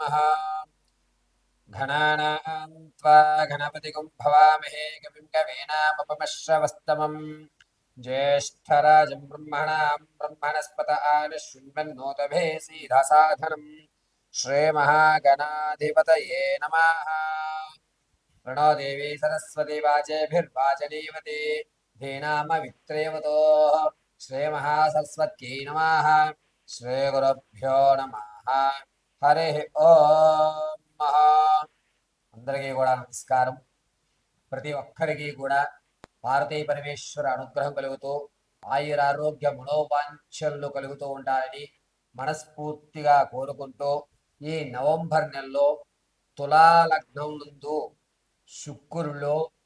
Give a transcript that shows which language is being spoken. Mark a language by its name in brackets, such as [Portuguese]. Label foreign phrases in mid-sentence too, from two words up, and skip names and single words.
[Sanskrit] गणानां त्वा गणपतिगुं भवामहे कविं कवीनामुपमश्रवस्तमम् ज्येष्ठराजं ब्रह्मणां ब्रह्मणस्पत आनशृण्वन्नोतभे सीधसाधनम् श्रीमहागणाधिपतये नमः। प्रणो देवी सरस्वती वाजेभिर्वाचनीवती धीनामवित्रेवतोः श्रीमहासरस्वत्यै नमः। श्रीगुरुभ्यो नमः। हरि ओम्। [Telugu] అందరికీ కూడా నమస్కారం. ప్రతి ఒక్కరికి కూడా భారతీయ పరమేశ్వర అనుగ్రహం కలుగుతూ ఆయురారోగ్య మనోవాంఛలు కలుగుతూ ఉండాలని మనస్ఫూర్తిగా కోరుకుంటూ ఈ నవంబర్ నెలలో తులా లగ్నం నందు శుక్రుడు,